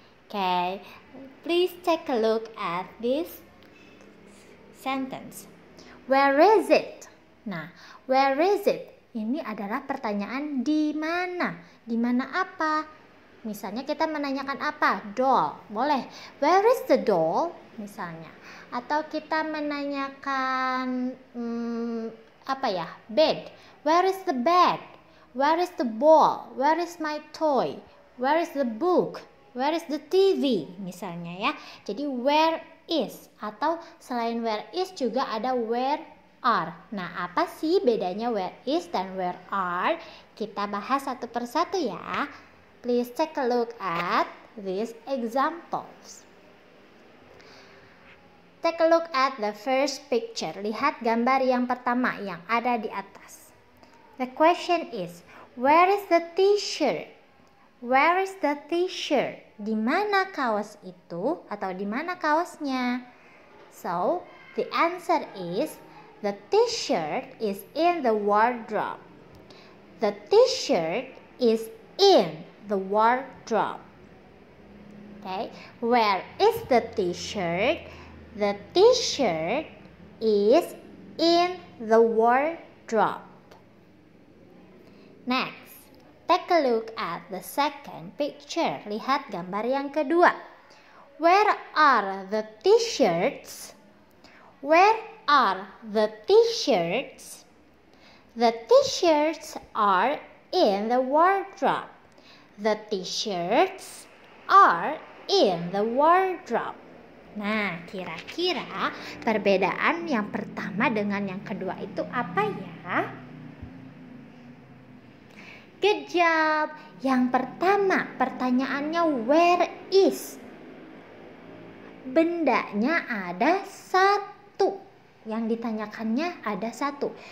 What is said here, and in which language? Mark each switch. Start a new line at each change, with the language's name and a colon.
English: Okay, please take a look at this sentence. Where is it? Nah, where is it?
Indonesian: Ini adalah pertanyaan di mana? Di mana apa? Misalnya kita menanyakan apa?
English: Doll.
Indonesian: Boleh.
English: Where is the doll?
Indonesian: Misalnya. Atau kita menanyakan apa ya?
English: Bed. Where is the bed? Where is the ball? Where is my toy? Where is the book? Where is the TV?
Indonesian: Misalnya ya. Jadi where is atau selain where is juga ada where are. Nah, apa sih bedanya where is dan where are? Kita bahas satu persatu ya.
English: Please take a look at these examples. Take a look at the first picture.
Indonesian: Lihat gambar yang pertama yang ada di atas.
English: The question is, where is the t-shirt? Where is the t-shirt?
Indonesian: Di mana kaos itu atau di mana kaosnya?
English: So, the answer is the t-shirt is in the wardrobe. The t-shirt is in the wardrobe. Okay, where is the t-shirt? The t-shirt is in the wardrobe. Next, take a look at the second picture.
Indonesian: Lihat gambar yang kedua.
English: Where are the t-shirts? Where are the t-shirts? The t-shirts are in the wardrobe. The t-shirts are in the wardrobe.
Indonesian: Nah, kira-kira perbedaan yang pertama dengan yang kedua itu apa ya?
English: Good job.
Indonesian: Yang pertama, pertanyaannya where is? Bendanya ada satu. Yang ditanyakannya ada satu.